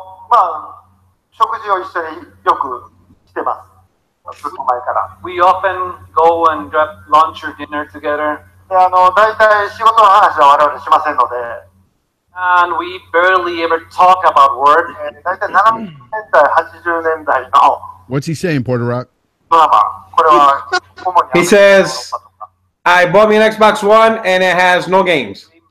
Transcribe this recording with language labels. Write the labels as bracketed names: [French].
[Japanese] まあ、食事を一緒によくしてます。ずっと前から。 [English] We often go and grab lunch or dinner together. [Japanese] で、大体仕事の話は我々しませんので。 [English] And we barely ever talk about work. [Japanese] 大体70年代、80年代の [English] What's he saying, Porter Rock? [Japanese] ドラマ。これは主に [English] He says, I bought me an Xbox One and it has no games.